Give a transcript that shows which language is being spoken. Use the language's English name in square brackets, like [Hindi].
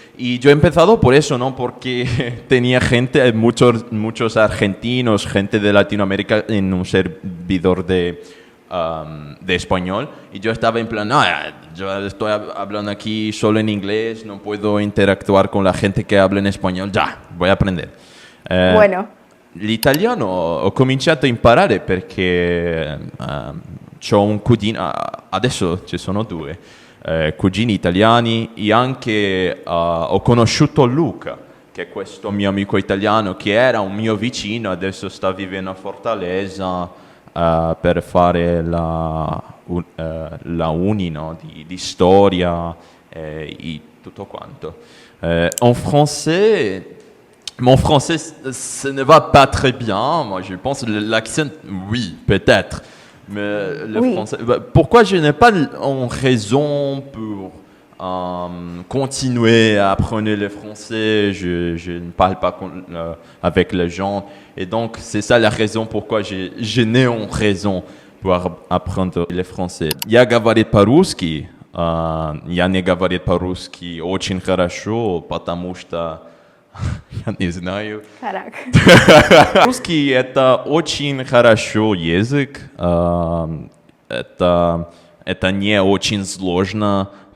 [Spanish] Y yo he empezado por eso, ¿no? Porque tenía muchos argentinos, gente de Latinoamérica en un servidor de español, y yo estaba en plan, yo estoy hablando aquí solo en inglés, no puedo interactuar con la gente che habla in espagnolo, voy a aprendere. Bueno. [Italian] L'italiano ho cominciato a imparare perché ho un cugino, adesso ci sono 2 cugini italiani, e anche ho conosciuto Luca, che è questo mio amico italiano che era un mio vicino, adesso sta vivendo a Fortaleza per fare la uni, no? di storia e tutto quanto. [French] En français, mon français ce ne va pas très bien. Moi, je pense l'accent, oui, peut-être. Mais le français, pourquoi je n'ai pas une raison pour continuer à apprendre le français, je ne parle pas avec les gens, et donc c'est ça la raison pourquoi je n'ai une raison pour apprendre le français. [Russian] Я говорю по-русски, я не говорю по-русски очень хорошо, потому что я не знаю. Русский это очень хорошо язык, это не очень сложно.